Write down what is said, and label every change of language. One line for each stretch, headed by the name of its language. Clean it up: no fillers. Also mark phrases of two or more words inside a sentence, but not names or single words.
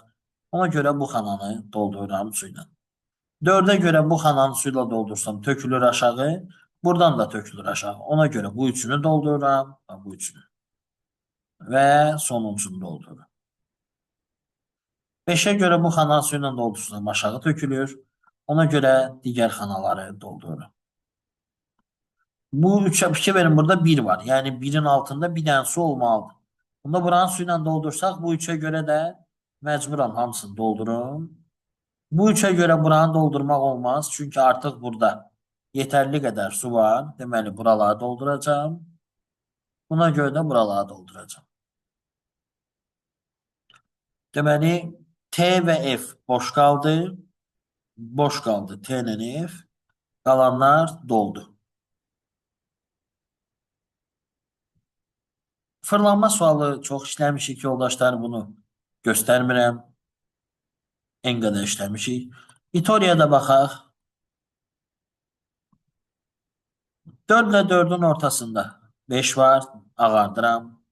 Azerbaijani: Ona görə bu xananı doldururam su ilə. 4'e görə bu xananı su ilə doldursam tökülür aşağı. Buradan da tökülür aşağı. Ona görə bu üçünü doldururam. Bu üçünü. Və sonuncunu doldururam. 5'e görə bu xananı su ilə doldursam aşağı tökülür. Ona görə digər xanaları doldururam. Bu üçe fikir verin, burada 1 var. Yani 1'in altında bir dənə su olmalıdır. Bunda buranın suyla doldursaq
Turkish: bu üçe göre de
Azerbaijani: mecburam hamısını doldurum. Bu üçe göre buranı doldurmaq olmaz.
Turkish: Çünkü artık burada yeterli kadar su var.
Azerbaijani: Deməli buraları dolduracağım.
Turkish: Buna göre de
Azerbaijani: buraları dolduracağım.
Turkish: Deməli T ve F boş kaldı. Boş kaldı T ile F. Kalanlar doldu.
Azerbaijani: Fırlanma sualı çox işləmişik yoldaşlar, bunu göstərmirəm. En qədər işləmişik. İtoriyada baxaq. 4 ilə 4'ün ortasında 5 var, ağardıram.